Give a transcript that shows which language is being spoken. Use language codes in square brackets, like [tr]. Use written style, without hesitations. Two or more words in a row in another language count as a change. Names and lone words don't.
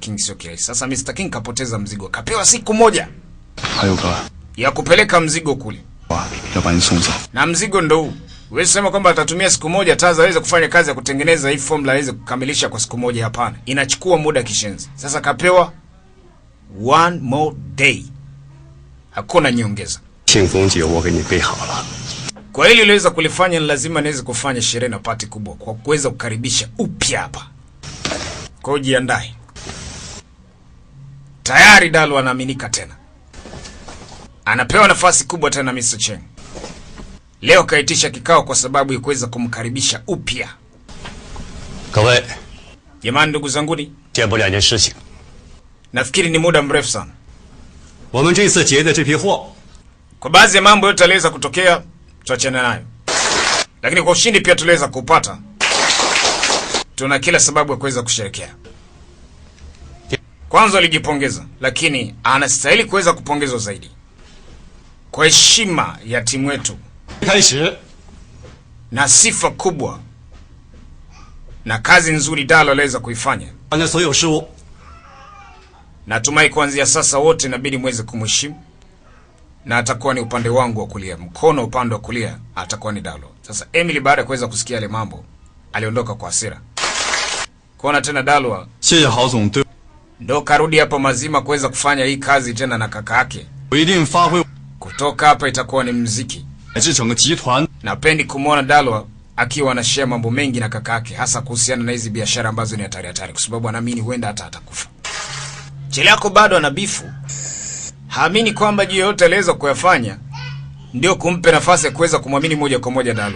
[sw] King sio kirahisi. Sasa Mr. King kapoteza mzigo. Kapewa siku 1 ya kupeleka mzigo kule. Na mzigo ndo huu. Wewe sema kwamba atatumia siku 1 Taza aweze kufanya kazi ya kutengeneza hii formula aweze kukamilisha kwa siku 1, hapana. Inachukua muda kishenzi. Sasa kapewa [en] 1 more day. [sw] Hakuna nyongeza. [zh] 庆功节我给你备好了。 [sw] Kwa hili uliweza kulifanya, ni lazima niweze kufanya sherehe na pati kubwa kwa kuweza kukaribisha upya hapa. Kwa hiyo jiandae. Tayari Dalo anaaminika tena. Anapewa nafasi kubwa tena Mr. Cheng. Leo kaitisha kikao kwa sababu ya kuweza kumkaribisha upya. [zh] 各位， [sw] Jamani ndugu zanguni, [zh] 见不两件事情。 [sw] nafikiri ni muda mrefu sana. [zh] 我们这次劫的这批货， [sw] Kwa baadhi ya mambo yote yaliweza kutokea, tuachane nayo. Lakini kwa ushindi pia tuliweza kupata. Tuna kila sababu ya kuweza kusherehekea. Kwanza alijipongeza, lakini anastahili kuweza kupongezwa zaidi. Kwa heshima ya timu yetu [zh] 开始， [sw] na sifa kubwa na kazi nzuri Dalo aliweza kuifanya. [zh] 完成所有事务。 [sw] Natumai kuanzia sasa wote inabidi muweze kumheshimu. Na atakuwa ni upande wangu wa kulia, mkono upande wa kulia atakuwa ni Dalo. Sasa Emily baada ya kuweza kusikia yale mambo, aliondoka kwa hasira. Kuona tena Dalo [zh] 谢谢郝总对 [sw] ndo karudi hapa mazima kuweza kufanya hii kazi tena na kaka yake. [zh] 我一定发挥， [sw] Kutoka hapa itakuwa ni mziki. [zh] 乃至整个集团。 [sw] Napendi kumwona Dalo akiwa anashare mambo mengi na kaka yake, hasa kuhusiana na hizi biashara ambazo ni hatari kwa sababu anaamini huenda hata atakufa. Chelako bado ana bifu. Haamini kwamba juu yote aliweza kuyafanya ndio kumpe nafasi ya kuweza kumwamini moja kwa moja Dalo.